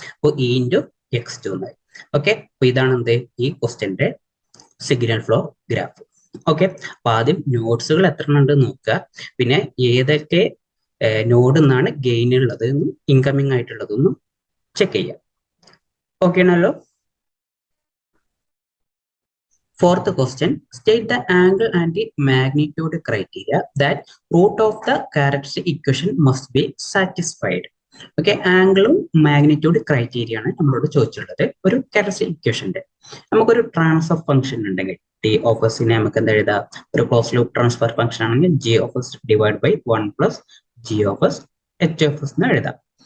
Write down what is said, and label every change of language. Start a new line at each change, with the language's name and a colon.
Malayalam: അപ്പൊ E into x2 എന്നായി. Okay, അപ്പൊ ഇതാണ് എന്ത്? ഈ ക്വസ്റ്റ്യന്റെ സിഗ്നൽ ഫ്ലോ ഗ്രാഫ്. ഓക്കെ, അപ്പൊ ആദ്യം നോട്ട്സുകൾ എത്ര ഉണ്ട് നോക്കുക. പിന്നെ ഏതൊക്കെ നോഡ് എന്നാണ് ഗെയിൻ ഉള്ളത് ഇൻകമിങ് ആയിട്ടുള്ളതൊന്നും ചെക്ക് ചെയ്യാം. ഓക്കെ ആണല്ലോ?
English: Fourth question, state the angle and the magnitude criteria that root of the characteristic equation must be satisfied.
Malayalam: Okay, ആംഗിളും മാഗ്നിറ്റ്യൂഡ് ക്രൈറ്റീരിയ ആണ് നമ്മളോട് ചോദിച്ചിട്ടുള്ളത് ഒരു ക്യാരക്ടറിസ്റ്റിക് ഇക്വേഷന്റെ. നമുക്കൊരു ട്രാൻസ്ഫർ ഫംഗ്ഷൻ ഉണ്ടെങ്കിൽ ടി ഓഫ് എസിനെ നമുക്ക് എന്താ എഴുതാം? ഒരു ക്ലോസ് ലൂപ്പ് ട്രാൻസ്ഫർ ഫംഗ്ഷൻ ആണെങ്കിൽ G of S divide by 1 plus G of S H of S എന്ന് എഴുതാം.